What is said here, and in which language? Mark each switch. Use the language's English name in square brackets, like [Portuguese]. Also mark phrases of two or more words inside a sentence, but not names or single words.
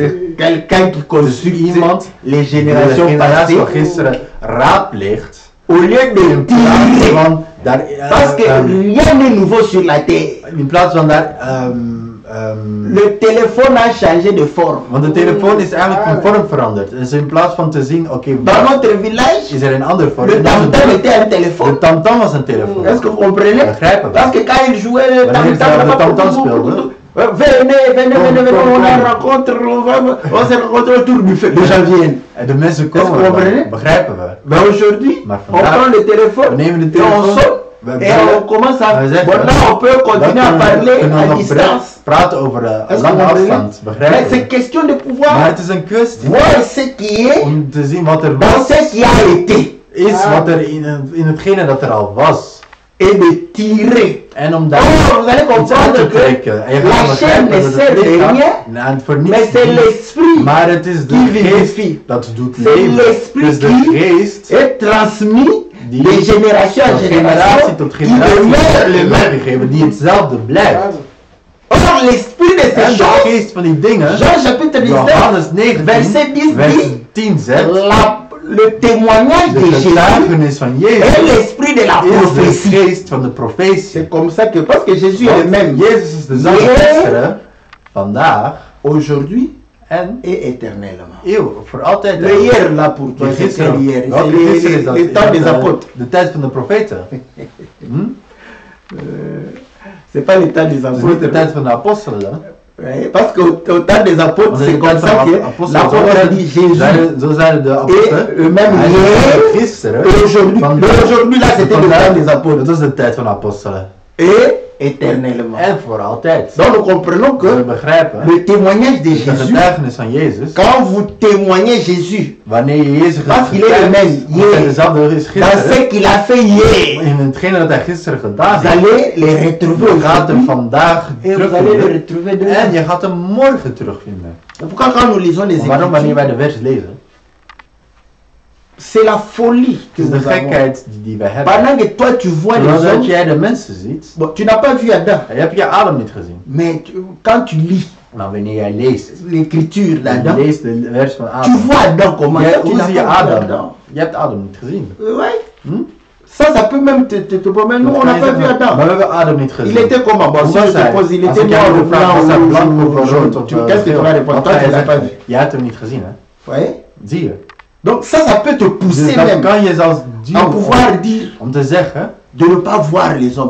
[French] C'est quelqu'un qui consulte [Dutch] iemand [French] les [Dutch] De [French] générations [Dutch] generatie van [French] passées [Dutch] gisteren raadpleegt. [French] au lieu de [Dutch] In plaats [French] dire. [Dutch] van daar, [French] Parce que rien n'est nouveau sur la terre. [Dutch] in plaats van daar [French] Le téléphone a changé de forme. [Dutch] want de telefoon is eigenlijk van vorm veranderd. Dus in plaats van te zien, oké, [French] Dans notre village, [Dutch] is er een andere vorm. [French] le tam-tam était un [Dutch] De [French] téléphone. [Dutch] tamtam was een telefoon. [French] Est-ce que vous comprenez? [Dutch] Begrijpen [French] Parce [Dutch] we? [French] que quand il jouait le [Dutch] Wanneer ze de tam-tam speelden. [French] venez, on a rencontre, on se rencontre autour du feu. Les gens viennent. [Dutch] En de mensen [French] Est-ce que [Dutch] komen [French] vous [Dutch] erbij. [French] comprenez? [Dutch] Begrijpen we? [French] Mais aujourd'hui, [Dutch] Maar [French] on [Dutch] vandaag, [French] prend le téléphone [Dutch] we nemen de [French] et on [Dutch] telefoon. [French] sonne. [Dutch] We [French] Et [Dutch] bellen. [French] on commence à... [Dutch] We zeggen, [French] Bon, là, on peut continuer à parler [Dutch] kunnen we [French] à [Dutch] nog [French] distance. [Dutch] praten over [French] Est-ce que [Dutch] lange [French] vous comprenez? [Dutch] afstand. [French] Mais [Dutch] Begrijpen [French] c'est [Dutch] we? [French] question de [Dutch] Maar [French] pouvoir [Dutch] het is een kwestie [French] voir ce qui est [Dutch] om te zien wat er [French] dans [Dutch] was, [French] ce qui a été. [Dutch] is wat er in hetgene dat er al was. [French] et de tirer. [Dutch] En om daar [French] Oh, vous allez [Dutch] iets uit [French] comprendre [Dutch] te [French] que [Dutch] trekken. En je [French] la [Dutch] gaat [French] chair [Dutch] begrijpen [French] ne [Dutch] dat [French] sert [Dutch] het [French] de [Dutch] lichaam [French] rien, [Dutch] voor [French] mais [Dutch] niets [French] c'est [Dutch] dient. [French] l'esprit [Dutch] Maar het is [French] qui [Dutch] de geest [French] vivifie. [Dutch] dat doet [French] C'est [Dutch] leven. [French] l'esprit [Dutch] Dus de [French] qui [Dutch] geest [French] est transmis [Dutch] die [French] de génération en [Dutch] van generatie [French] génération, [Dutch] tot [French] qui [Dutch] generatie [French] demeure le même. [Dutch] meegegeven, die hetzelfde blijft. [French] Or, l'esprit de [Dutch] En [French] ces [Dutch] de [French] choses, [Dutch] geest van die dingen, [French] Jean chapitre 19, [Dutch] Johannes 19, [French] verset 10 [Dutch] vers [French] dit, [Dutch] 10 zegt, [French] le témoignage de [Dutch] de [French] Jésus [Dutch] getuigenis van [French] est [Dutch] Jezus [French] l'esprit de la [Dutch] is de [French] prophétie. [Dutch] geest van de profetie. [French] C'est comme ça que, parce que Jésus est le même, [Dutch] Jezus is dezelfde [French] Hier, [Dutch] gisteren, vandaag [French] aujourd'hui [Dutch] en [French] et éternellement. [Dutch] eeuwig, voor altijd. [French] Le hier là pour toi, [Dutch] De [French] c'est [Dutch] gisteren. [French] hier. [Dutch] Welke [French] C'est [Dutch] gisteren is dat? [French] le temps [Dutch] Is [French] des [Dutch] dat, [French] apôtres. [Dutch] de tijd van de profeten. [French] C'est pas le temps des [Dutch] Het is niet de [French] apôtres. [Dutch] tijd van de apostelen. [French] Ouais, parce qu'au temps des apôtres, [Dutch] Want in [French] c'est [Dutch] de [French] comme [Dutch] tijd [French] ça [Dutch] van de [French] que [Dutch] apostelen, [French] l'apôtre a dit Jésus. [Dutch] zo zeiden de apostelen. [French] Et même [Dutch] Hij zei [French] hier, [Dutch] gisteren, [French] et aujourd'hui. [Dutch] vandaag, [French] Mais aujourd'hui, là, c'était le [Dutch] vandaag, [French] temps des apôtres. [Dutch] dat is de tijd van de apostelen. [French] Et éternellement. [Dutch] En voor altijd. [French] Donc nous comprenons [Dutch] We [French] que [Dutch] begrijpen, [French] le témoignage de [Dutch] de [French] Jésus, [Dutch] getuigenis van Jezus, [French] quand vous témoignez Jésus, [Dutch] wanneer je Jezus [French] Parce qu'il est le même, [Dutch] want hij [French] hier. [Dutch] dezelfde is [French] dans [Dutch] gisteren, [French] ce qu'il a fait hier, [Dutch] in hetgene dat hij gisteren gedaan [French] vous [Dutch] heeft, [French] allez les retrouver [Dutch] je gaat hem [French] aujourd'hui [Dutch] vandaag [French] et vous allez les [Dutch] terugvinden [French] retrouver [Dutch] en [French] demain. [Dutch] je gaat hem morgen terugvinden. [French] Pourquoi quand nous lisons les [Dutch] Waarom wanneer wij [French] Écritures, [Dutch] de vers lezen? [French] c'est la folie [Dutch] Het [French] que [Dutch] is de [French] nous avons. [Dutch] gekheid die wij hebben. [French] Pendant que toi tu vois les [Dutch] Terwijl dat [French] hommes, [Dutch] jij de mensen ziet, [French] bon, tu n'as pas vu Adam, [Dutch] je hebt je Adam niet gezien. [French] mais quand tu lis [Dutch] Maar wanneer jij leest, [French] l'écriture [Dutch] je [French] d'Adam, [Dutch] leest de vers van [French] tu [Dutch] Adam, [French] vois Adam comment [Dutch] jij, [French] toi, tu [Dutch] hoe [French] n'as [Dutch] zie je [French] pas vu [Dutch] Adam? [French] Adam. [Dutch] Je hebt Adam niet gezien. [French] Ouais. Hm? Ça peut même te promettre. Nous, [Dutch] Dat [French] on [Dutch] kan [French] n'a [Dutch] je [French] pas vu [Dutch] zeggen, maar [French] Adam. [Dutch] we hebben Adam niet gezien. [French] Il était comment? Bon, [Dutch] Hoe [French] si je [Dutch] was [French] te [Dutch] hij? [French] pose, il [Dutch] Als [French] était [Dutch] ik jou [French] noir ou [Dutch] de vraag, was hij [French] blanc [Dutch] blank [French] ou [Dutch] of rood of [French] Qu'est-ce que tu vas répondre? [Dutch] wat [French] Toi, [Dutch] ga [French] tu [Dutch] je [French] l'as pas [Dutch] zeggen? [French] vu. [Dutch] Jij hebt hem niet gezien, hè? [French] Ouais. [Dutch] Zie je. [French] Donc ça peut te [Dutch] Dus [French] pousser [Dutch] dat [French] même [Dutch] kan je zelfs [French] à [Dutch] duwen [French] pouvoir dire [Dutch] om te zeggen, [French] de ne pas voir les hommes.